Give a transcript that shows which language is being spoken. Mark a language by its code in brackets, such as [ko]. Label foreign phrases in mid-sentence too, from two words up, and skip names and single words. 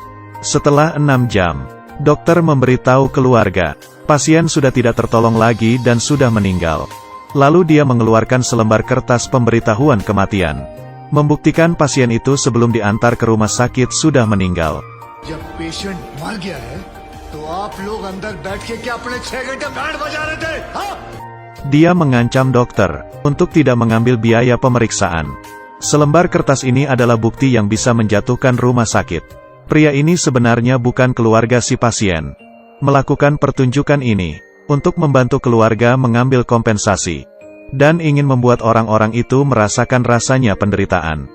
[id] Setelah 6 jam, dokter memberitahu keluarga, pasien sudah tidak tertolong lagi dan sudah meninggal. Lalu dia mengeluarkan selembar kertas pemberitahuan kematian, membuktikan pasien itu sebelum diantar ke rumah sakit sudah meninggal. [hi] जब पेशेंट मर गया है, तो आप लोग अंदर बैठ के क्या अपने 6 घंटे बैंड बजा रहे थे? [id] Dia mengancam dokter untuk tidak mengambil biaya pemeriksaan. Selembar kertas ini adalah bukti yang bisa menjatuhkan rumah sakit. Pria ini sebenarnya bukan keluarga si pasien. Melakukan pertunjukan ini untuk membantu keluarga mengambil kompensasi, dan ingin membuat orang-orang itu merasakan rasanya penderitaan.